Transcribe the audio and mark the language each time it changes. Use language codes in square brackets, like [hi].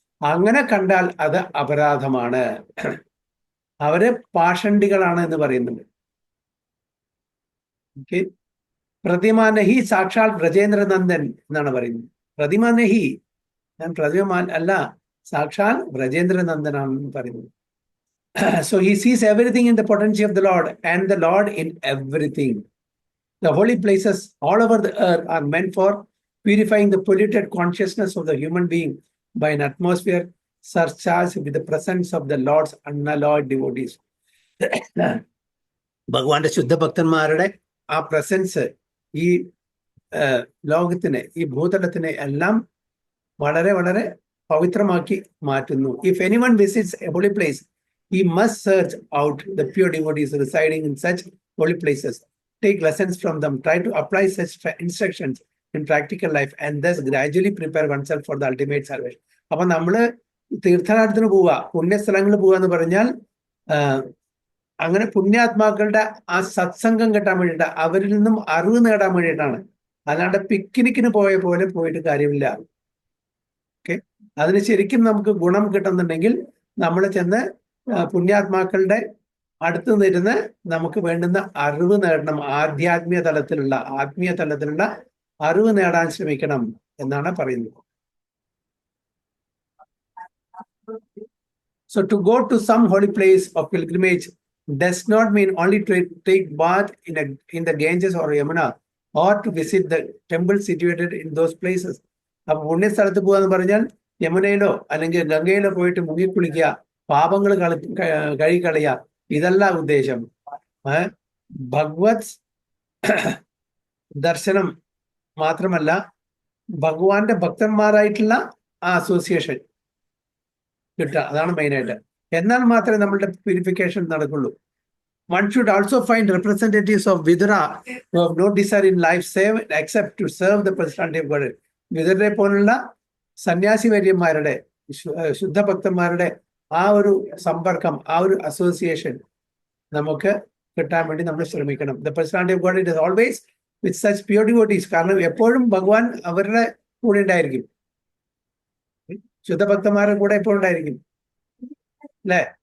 [ml] അങ്ങനെ കണ്ടാൽ അത് അപരാധമാണ്. അവര് പാഷണ്ഡികളാണ് എന്ന് പറയുന്നുണ്ട്. ഓക്കെ, പ്രതിമാനഹി സാക്ഷാൽ ബ്രജേന്ദ്രനന്ദൻ എന്നാണ് പറയുന്നത്. പ്രതിമാനഹി, ഞാൻ പ്രതിമാൻ അല്ല, സാക്ഷാൽ ബ്രജേന്ദ്രനന്ദനാണെന്ന് പറയുന്നത്. [en] So he sees everything in the potency of the Lord and the Lord in everything. The holy places all over the earth are meant for purifying the polluted consciousness of the human being by an atmosphere surcharged with the presence of the Lord's unalloyed devotees. [ml] ഭഗവാന്റെ ശുദ്ധഭക്തന്മാരുടെ ആ presence ഈ ലോകത്തിനെ, ഈ ഭൂതലത്തിനെ എല്ലാം വളരെ വളരെ പവിത്രമാക്കി മാറ്റുന്നു. [en] If anyone visits a holy place, he must search out the pure devotees residing in such holy places, take lessons from them, try to apply such instructions in practical life, and thus gradually prepare oneself for the ultimate salvation. [ml] അപ്പൊ നമ്മള് തീർത്ഥാടനത്തിന് പോവുക, പുണ്യസ്ഥലങ്ങളിൽ പോവുക എന്ന് പറഞ്ഞാൽ അങ്ങനെ പുണ്യാത്മാക്കളുടെ ആ സത്സംഗം കിട്ടാൻ വേണ്ടിയിട്ട്, അവരിൽ നിന്നും അറിവ് നേടാൻ വേണ്ടിയിട്ടാണ്. അല്ലാണ്ട് പിക്നിക്കിന് പോയ പോലെ പോയിട്ട് കാര്യമില്ല. ഓക്കെ, അതിന് ശരിക്കും നമുക്ക് ഗുണം കിട്ടുന്നുണ്ടെങ്കിൽ നമ്മൾ ചെന്ന് പുണ്യാത്മാക്കളുടെ അടുത്ത് നിന്നിരുന്ന് നമുക്ക് വേണ്ടുന്ന അറിവ് നേടണം. ആധ്യാത്മിക തലത്തിലുള്ള, ആത്മീയ തലത്തിലുള്ള അറിവ് നേടാൻ ശ്രമിക്കണം എന്നാണ് പറയുന്നത്. [en] So to go to some holy place of pilgrimage does not mean only to take bath in the Ganges or Yamuna or to visit the temple situated in those places. [ml] അപ്പൊ പുണ്യസ്ഥലത്ത് പോകാന്ന് പറഞ്ഞാൽ യമുനയിലോ അല്ലെങ്കിൽ ഗംഗയിലോ പോയിട്ട് മുങ്ങിക്കുളിക്കുക, പാപങ്ങൾ കഴുകിക്കളയുക, ഇതല്ല ഉദ്ദേശം. ഭഗവത് ദർശനം മാത്രമല്ല, ഭഗവാന്റെ ഭക്തന്മാരായിട്ടുള്ള ആ അസോസിയേഷൻ കിട്ടുക, അതാണ് മെയിനായിട്ട്. എന്നാൽ മാത്രമേ നമ്മളുടെ പ്യൂരിഫിക്കേഷൻ നടക്കുള്ളൂ. [en] One should also find representatives of Vidura who have no desire in life save except to serve the personality of God. [ml] വിദുരരെ പോലുള്ള സന്യാസി വര്യന്മാരുടെ, ശുദ്ധഭക്തന്മാരുടെ ആ ഒരു സമ്പർക്കം, ആ ഒരു അസോസിയേഷൻ നമുക്ക് കിട്ടാൻ വേണ്ടി നമ്മൾ ശ്രമിക്കണം. [en] The personality of God is always with such pure devotees. [ml] കാരണം എപ്പോഴും ഭഗവാൻ അവരുടെ കൂടെ ഉണ്ടായിരിക്കും, ശുദ്ധഭക്തന്മാരുടെ കൂടെ എപ്പോഴും ഉണ്ടായിരിക്കും, അല്ലേ?